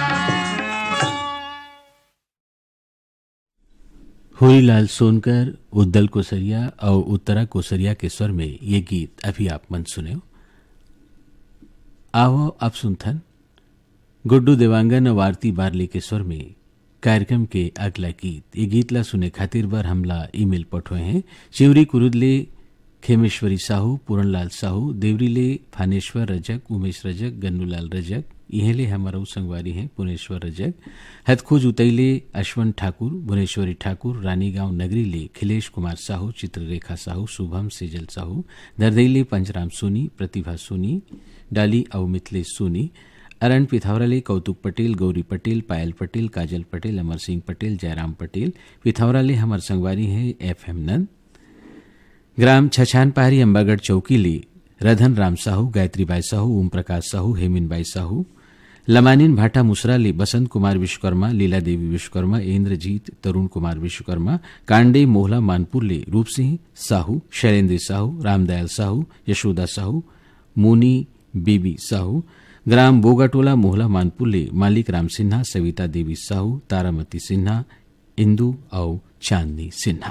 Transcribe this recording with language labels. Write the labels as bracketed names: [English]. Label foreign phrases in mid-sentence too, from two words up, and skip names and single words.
[Chhattisgarhi] होरीलाल सोनकर, उद्दल कोसरिया और उत्तरा कोसरिया के स्वर में ये गीत अभी आप मन सुने। आओ आप सुनथन गुड्डू देवांगन और आरती बारले के स्वर में कार्यक्रम के अगला गीत। ये गीत ला सुने खातिर बर हमला ईमेल पठोए हैं। चिवरी कुरुदले खेमेश्वरी साहू, पूरनलाल साहू, देवरीले फानेश्वर रजक, उमेश रजक, गन्नूलाल रजक, इहेले हमारा संगवारी हैं पुनेश्वर रजक, हथखोज उतैले अश्वंत ठाकुर, भुवनेश्वरी ठाकुर, रानीगांव नगरीले खिलेश कुमार साहू, चित्ररेखा साहू, शुभम सेजल साहू, दरदैले पंचराम सोनी, प्रतिभा सोनी, डाली और मिथिलेश सोनी, अरण पिथौराले कौतुक पटेल, गौरी पटेल, पायल पटेल, काजल पटेल, अमर सिंह पटेल, जयराम पटेल, पिथौराले हमार संगवारी हैं FM नंद, ग्राम छछान पहाड़ी अंबागढ़ चौकीले रधन राम साहू, गायत्री बाई साहू, ओम प्रकाश साहू, हेमिन बाई साहू, लमानिन भाटा मुसराले बसंत कुमार विश्वकर्मा, लीला देवी विश्वकर्मा, इंद्रजीत तरुण कुमार विश्वकर्मा, कांडे मोहला मानपुरले रूप सिंह साहू, शैलेंद्र साहू, रामदयाल साहू, यशोदा साहू, मुनी बेबी साहू, ग्राम बोगाटोला मोहला मानपुरले मालिक राम सिन्हा, सविता देवी साहू, तारामती सिन्हा, इंदू और चांदनी सिन्हा।